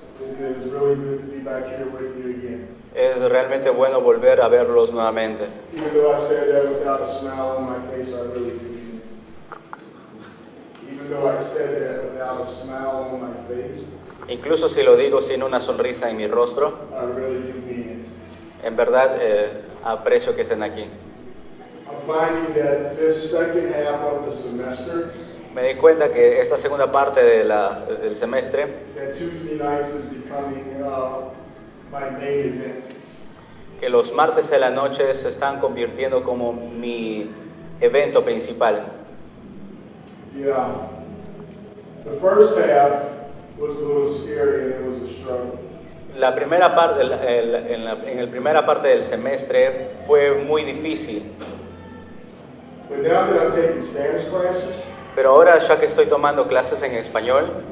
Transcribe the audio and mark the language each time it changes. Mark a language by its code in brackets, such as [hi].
[en] It is really good to be back here with you again. [es] Es realmente bueno volver a verlos nuevamente. [en] Even though I said that without a smile on my face, I really do mean it. Even though I said that without a smile on my face, [es] Incluso si lo digo sin una sonrisa en mi rostro, [en] I really do mean it. [es] en verdad aprecio que estén aquí. [en] I'm finding that this second half of the semester, [es] Me di cuenta que esta segunda parte del semestre, [en] that Tuesday nights is becoming my main event. [es] que los martes de la noche se están convirtiendo como mi evento principal. [en] Yeah. The first half was a little scary and it was a struggle. [es] La primera parte, en la primera parte del semestre fue muy difícil, [en] But now that I'm taking Spanish classes, [es] pero ahora ya que estoy tomando clases en español,